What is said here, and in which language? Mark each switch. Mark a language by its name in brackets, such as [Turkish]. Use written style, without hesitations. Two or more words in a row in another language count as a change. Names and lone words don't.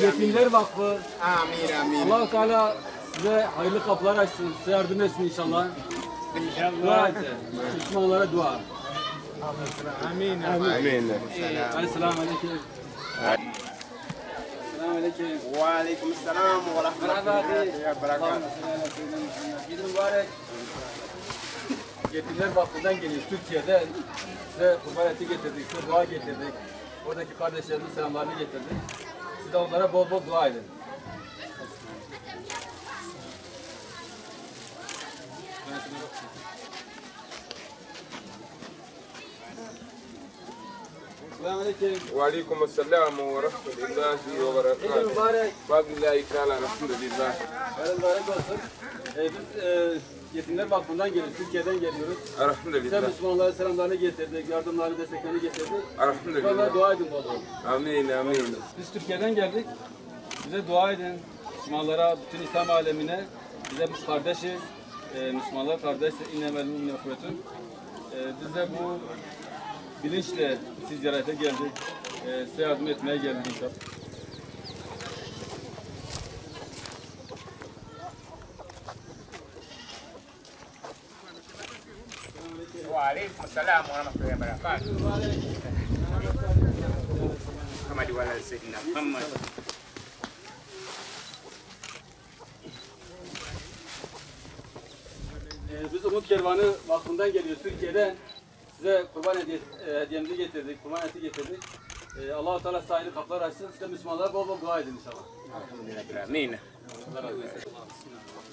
[Turkish] Yetimler Vakfı. Amin. Allah-u Teala size hayırlı kapılar açsın. Size yardım etsin inşallah. Dua edin. Müslümanlara dua. Amin. Selamun aleyküm. Selamun aleyküm. [Arabic] وعليكم السلام ورحمة الله وبركاته. [Turkish] Eid mübarek. Yetimler Vakfı'ndan geliyor Türkiye'den. Size kurban eti getirdik, size dua getirdik. Oradaki kardeşlerimizin selamlarını getirdik. Siz de onlara bol bol dua edin. Selamun aleyküm. [Arabic] وعليكم السلام ورحمة الله و [Turkish] Eid [Arabic] barakatuh. [Turkish] mübarek. [Arabic] وبالله تعالى الحمد لله. [Turkish] Hayırlı mübarek olsun. Biz Yetimler Vakfı'ndan geliyoruz, Türkiye'den geliyoruz. Size Alhamdulillah. Müslümanlara selamlarını getirdik, yardımlarını, desteklerini getirdik. Onlara Alhamdulillah. dua edin bol bol. Amin. Biz Türkiye'den geldik. Bize dua edin. Müslümanlara, bütün İslam alemine. Biz kardeşiz. Müslümanlar kardeş. [Arabic] إنما المؤمنون إخوة. [Turkish] Biz de bu bilinçle siz ziyarete geldik. Size yardım etmeye geldik inşallah. [Arabic] وعليكم السلام ورحمة الله وبركاته. محمد وعلى سيدنا محمد. [Turkish] Biz Umut Kervanı Vakfı'ndan geliyoruz Türkiye'den. Size kurban hediyemizi getirdik, kurban eti getirdik. Allah-u Teala sahili kapılar açsın. Size Müslümanlara bol bol dua edin inşallah.